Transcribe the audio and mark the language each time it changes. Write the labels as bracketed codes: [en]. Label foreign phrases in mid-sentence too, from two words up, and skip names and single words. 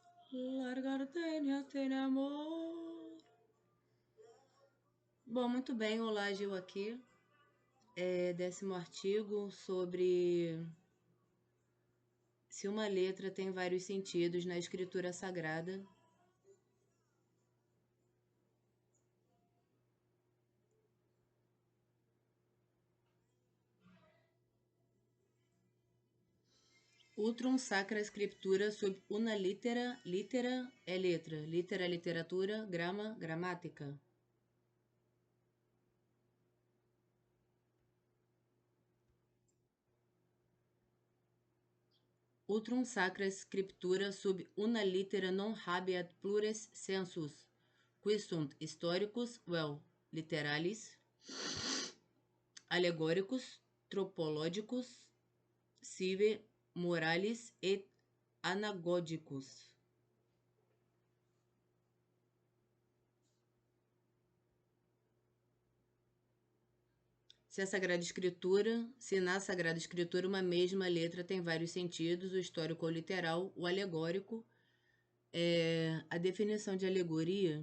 [pt] Largar tem amor. Bom, muito bem, olá, Gil aqui. 10º artigo sobre se uma letra tem vários sentidos na escritura sagrada. [la] Utrum sacra scriptura sub una litera [pt] é letra, literatura, grama, gramática. [la] Utrum sacra scriptura sub una litera non habeat plures sensus, qui sunt historicus vel literalis, alegóricos, tropológicos, sive moralis et anagógicos. [pt] Se na Sagrada Escritura uma mesma letra tem vários sentidos, o histórico ou literal, o alegórico, a definição de alegoria.